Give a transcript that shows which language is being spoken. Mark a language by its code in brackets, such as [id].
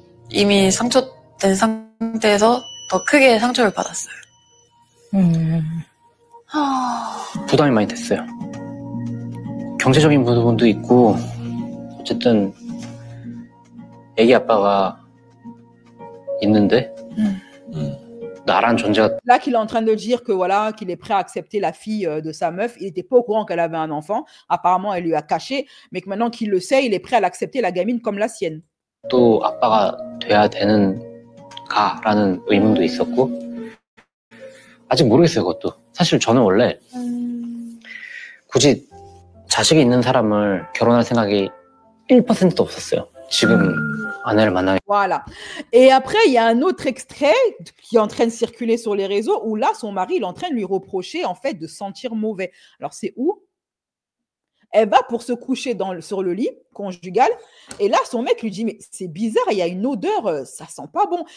[ko] 이미 상처된 상태에서 더 크게 상처를 받았어요. 부담이 많이 됐어요. 경제적인 부분도 있고 어쨌든 애기 아빠가 있는데 나란 존재가 [fr] Là qu'il est en train de dire que voilà qu'il est prêt à accepter la fille de sa meuf, il n'était pas au courant qu'elle avait un enfant. Apparemment, elle lui a caché, mais que maintenant qu'il le sait, il est prêt à l'accepter la gamine comme la sienne. [ko] 또 아빠가 돼야 되는가라는 의문도 있었고 아직 모르겠어요. 그것도 사실 저는 원래 굳이 자식이 있는 사람을 결혼할 생각이 1%도 없었어요. 지금 아내를 만나면. [fr] Voilà. Et après, il y a un autre extrait qui est en train de circuler sur les réseaux où là, son mari, il est en train de lui reprocher en fait de sentir mauvais. Alors, c'est où? Elle va pour se coucher sur le lit conjugal. Et là, son mec lui dit, mais c'est bizarre, il y a une odeur, ça sent pas bon.